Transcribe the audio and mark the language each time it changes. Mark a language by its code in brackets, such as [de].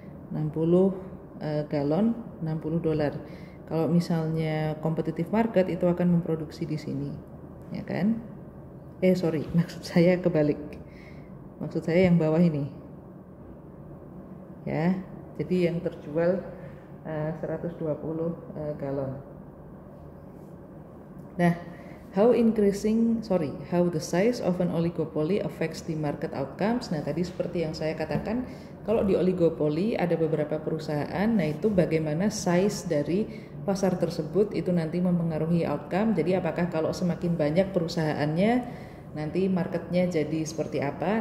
[id] 60 galon, $60. Kalau misalnya competitive market itu akan memproduksi di sini. Ya kan? Maksud saya kebalik. Maksud saya yang bawah ini. Ya. Jadi yang terjual 120 galon. [en] Nah, how the size of an oligopoly affects the market outcomes. [id] Nah, tadi seperti yang saya katakan, kalau di oligopoli ada beberapa perusahaan, nah itu bagaimana size dari pasar tersebut itu nanti mempengaruhi outcome. Jadi apakah kalau semakin banyak perusahaannya, nanti marketnya jadi seperti apa?